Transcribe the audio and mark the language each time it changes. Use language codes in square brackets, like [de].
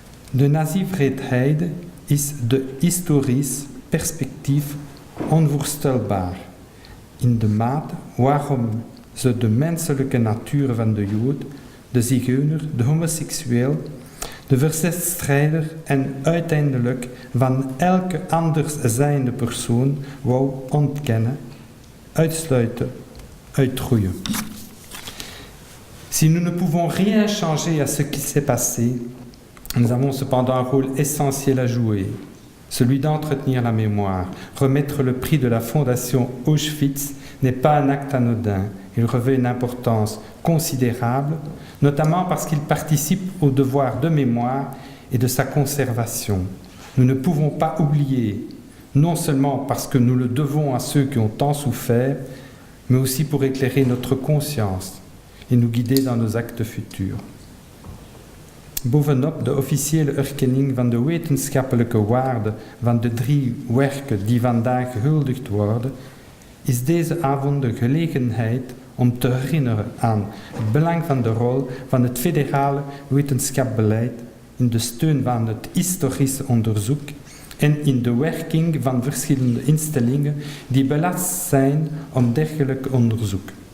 [nl] De nazi-wreedheid is de historisch perspectief onvoorstelbaar, in de mate waarom ze de menselijke natuur van de Jood, de zigeuner, de homoseksueel, de verzetstrijder en uiteindelijk van elke anders zijnde persoon wou ontkennen, uitsluiten, uitroeien. [fr] Si nous ne pouvons rien changer à ce qui s'est passé, nous avons cependant un rôle essentiel à jouer, celui d'entretenir la mémoire. Remettre le prix de la Fondation Auschwitz n'est pas un acte anodin, il revêt une importance considérable, notamment parce qu'il participe au devoir de mémoire et de sa conservation. Nous ne pouvons pas oublier, non seulement parce que nous le devons à ceux qui ont tant souffert, mais aussi pour éclairer notre conscience et nous guider dans nos actes futurs. [nl] Bovenop de officiële erkenning van de wetenschappelijke waarde van de 3 werken die vandaag gehuldigd worden, is deze avond de gelegenheid om te herinneren aan het belang van de rol van het federale wetenschapsbeleid in de steun van het historische onderzoek en in de werking van verschillende instellingen die belast zijn om dergelijk onderzoek.